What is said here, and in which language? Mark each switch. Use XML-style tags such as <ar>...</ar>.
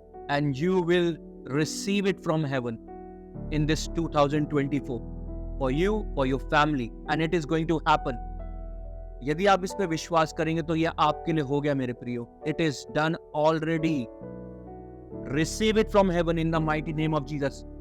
<en>And you will receive it from heaven in this 2024 for you, for your family, and it is going to happen.</en> <hi>यदि आप इस पे विश्वास करेंगे तो यह आपके लिए हो गया मेरे प्रियो।</hi> <en>It is done already. Receive it from heaven in the mighty name of Jesus.</en>